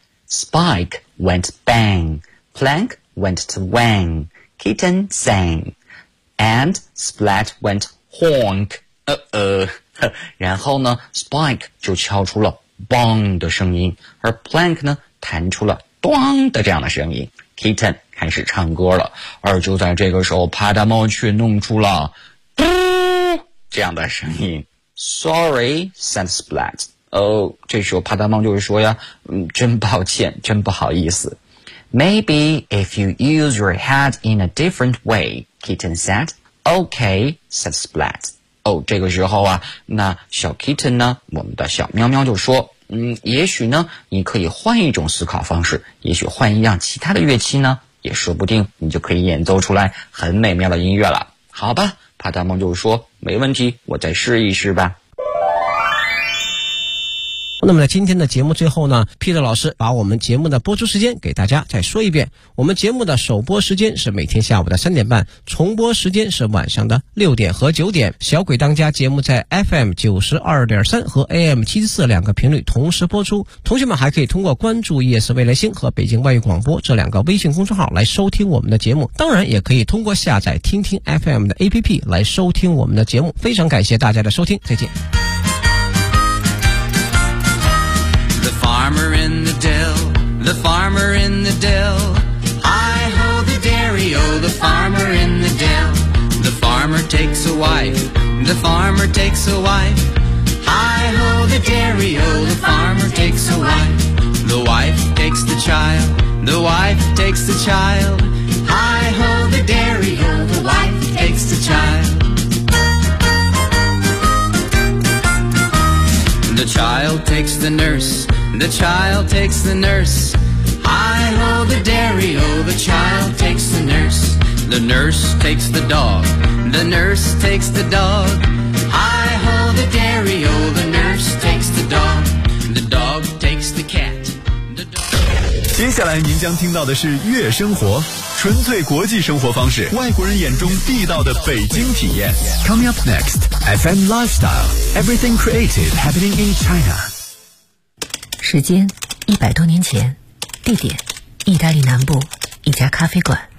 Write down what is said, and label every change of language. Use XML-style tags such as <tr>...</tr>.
<en>Spike went bang, Plank went to wang, Kitten sang, and Splat went honk,</en> <zh>然后呢 Spike 就敲出了 bang 的声音，而 Plank 呢弹出了咚的这样的声音。 Kitten 开始唱歌了，而就在这个时候帕大猫却弄出了嘟这样的声音。</zh> <en>Sorry, said Splat.</en> <zh>这时候帕大猫就是说呀，真抱歉，真不好意思。</zh> <en>Maybe if you use your head in a different way, Kitten said. Okay, said Splat.</en> <zh>这个时候啊，那小 Kitten 呢，我们的小喵喵就说，也许呢你可以换一种思考方式，也许换一样其他的乐器呢，也说不定你就可以演奏出来很美妙的音乐了。好吧，帕大猫就说，没问题，我再试一试吧。那么在今天的节目最后呢， Peter 老师把我们节目的播出时间给大家再说一遍。我们节目的首播时间是每天下午的3:30，重播时间是晚上的6:00和9:00。小鬼当家节目在 FM92.3 和 AM74 两个频率同时播出。同学们还可以通过关注夜色未来星和北京外语广播这两个微信公众号来收听我们的节目。当然也可以通过下载听听 FM 的 APP 来收听我们的节目。非常感谢大家的收听，再见。</zh> <en>The farmer in the dell, the farmer in the dell. derry-o, the farmer in the dell. The farmer takes a wife, the farmer takes a wife. Hi-ho, the derry-o, the farmer takes a wife. The wife takes the child, the wife takes the child. Hi-ho, the derry-o, the wife takes the child. The child takes the nurse, the child takes the nurse. Hi-ho, the derry-o, the child takes the nurse. The nurse takes the dog, the nurse takes the dog. Hi-ho, the derry-o, the nurse takes the dog. The dog takes the cat, the dog.</en> <zh>接下来您将听到的是悦生活，纯粹国际生活方式，外国人眼中地道的北京体验。</zh> <en>Coming up next, FM Lifestyle, Everything Creative Happening in China。</en> <zh>时间100多年前，地点意大利南部一家咖啡馆。</zh>